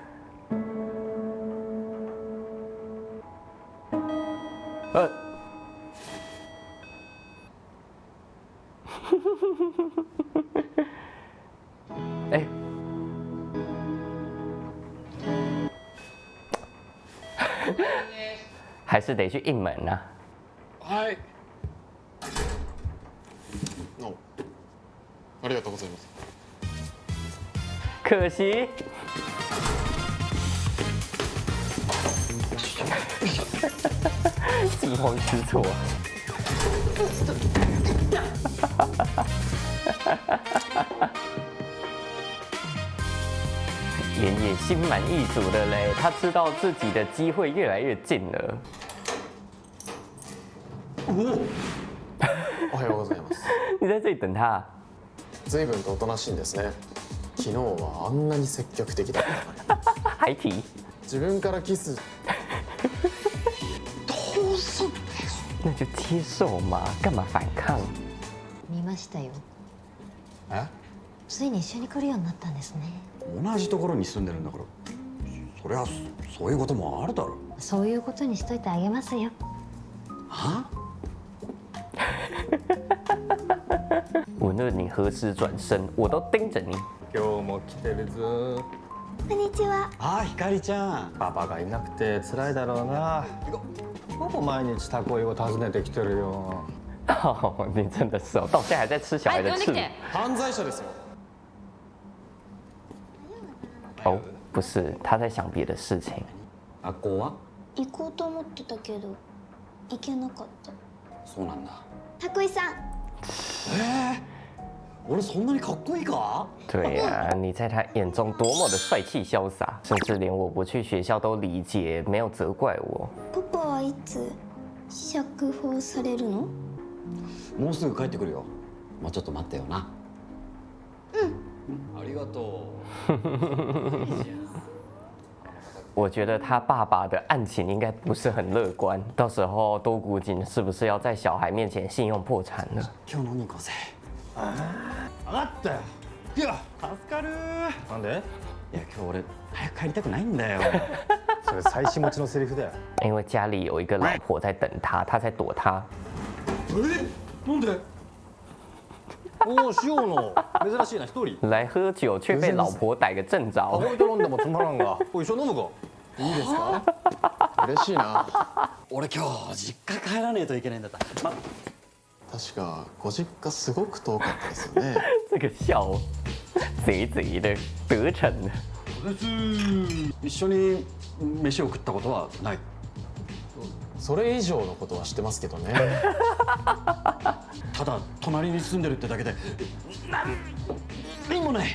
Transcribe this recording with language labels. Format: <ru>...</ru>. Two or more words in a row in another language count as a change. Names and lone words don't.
<zh>哎，还是得去应门啊！</zh> <ja>はい。ありがとうございます。</ja> <zh>可惜，惊慌失措。莲也心满意足的嘞，他知道自己的机会越来越近了。</zh> <ja>おはようございます。</ja> <zh>你在这里等他？</zh> <ja>随分とおとなしいんですね。昨日はあんなに積極的だったのに。</ja> <zh>还提？</zh> <ja>自分からキス。どうすんだよ。</ja> <zh>那就接受嘛，干嘛反抗？</zh> <ja>見ましたよ。え？ついに一緒に来るようになったんですね。同じところに住んでるんだから、そりゃそういうこともあるだろ。そういうことにしといてあげますよ。は？</ja> <zh>无论你何时转身，我都盯着你。</zh> <ja>今日も来てるぞ。こんにちは。ああ、ひかりちゃん。パパがいなくて辛いだろうな。ほぼ毎日タコイを訪ねてきてるよ。</ja> <zh>哦，你真的是哦，到现在还在吃小孩的翅。</zh> <ja>犯罪者ですよ。</ja> <zh>哦，不是，他在想别的事情。</zh> <ja>学校は？行こうと思ってたけど行けなかった。そうなんだ。たこいさん。俺そんなにかっこいいか？</ja> <zh>对呀、你在他眼中多么的帅气潇洒，甚至连我不去学校都理解，没有责怪我。</zh> <ja>パパはいつ釈放されるの？もうすぐ帰ってくるよ。もうちょっと待ってよな。ありがとう。</ja> <zh>我觉得他爸爸的案情应该不是很乐观，到时候多古井是不是要在小孩面前信用破产了？</zh> <ja>今日飲み行こうぜ。分かったよ。いや助かる。なんで？いや今日俺早く帰りたくないんだよ。それ妻子持ちのセリフだよ。</ja> <zh>因为家里有一个老婆在等他，他在躲他。</zh> <ja>なんで？おお、塩野珍しいな一人。</ja> <zh>来喝酒却被老婆逮个正着。</zh> <ja>ahoいと飲んでもつまらんが。おい一緒に飲むか。いいですか？嬉しいな。俺今日実家帰らねえといけないんだった。確かご実家すごく遠かったですよね。</ja> <zh>这个笑，贼贼的得逞了。</zh> <ja>一緒に飯を食ったことはない。それ以上のことは知ってますけどね。ただ隣に住んでるってだけで何もない。</ja>